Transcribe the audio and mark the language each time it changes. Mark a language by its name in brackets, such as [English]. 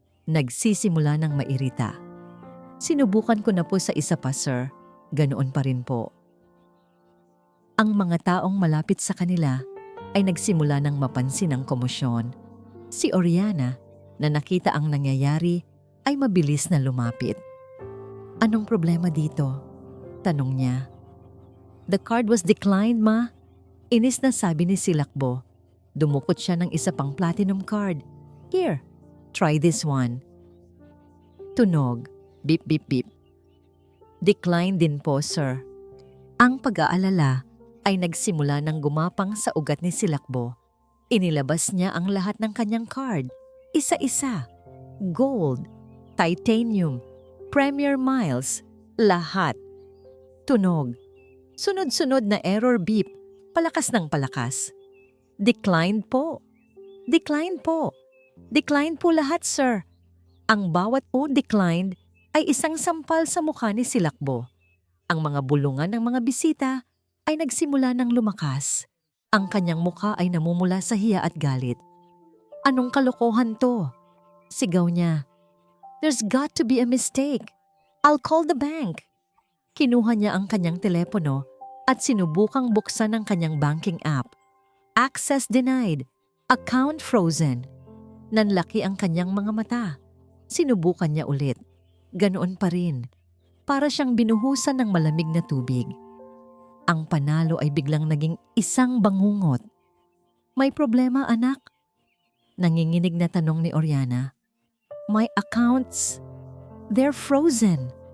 [Filipino] Nagsisimula ng mairita. Sinubukan ko na po sa isa pa, sir. Ganoon pa rin po. Ang mga taong malapit sa kanila ay nagsimula ng mapansin ang komosyon. Si Oriana, na nakita ang nangyayari ay mabilis na lumapit. "Anong problema dito?" tanong niya. [English] "The card was declined, ma." [Filipino] Inis na sabi ni Silakbo. Dumukot siya ng isa pang platinum card. [English] "Here, try this one." Tunog. Beep, beep, beep. [Filipino] "Decline din po, sir." Ang pag-aalala ay nagsimula ng gumapang sa ugat ni Silakbo. Inilabas niya ang lahat ng kanyang card. Isa-isa. Gold, titanium, premier miles, lahat. Tunog. Sunod-sunod na error beep. Palakas ng palakas. "Declined po. Declined po. Declined po lahat, sir." Ang bawat po declined ay isang sampal sa mukha ni Silakbo. Ang mga bulungan ng mga bisita ay nagsimula ng lumakas. Ang kanyang mukha ay namumula sa hiya at galit. "Anong kalokohan to?" sigaw niya. [English] "There's got to be a mistake. I'll call the bank." [Filipino] Kinuha niya ang kanyang telepono at sinubukang buksan ang kanyang banking app. [English] Access denied. Account frozen. [Filipino] Nanlaki ang kanyang mga mata. Sinubukan niya ulit. Ganoon pa rin. Para siyang binuhusan ng malamig na tubig. Ang panalo ay biglang naging isang bangungot. "May problema, anak?" Nanginginig na tanong ni Oriana. [English] "My accounts, they're frozen.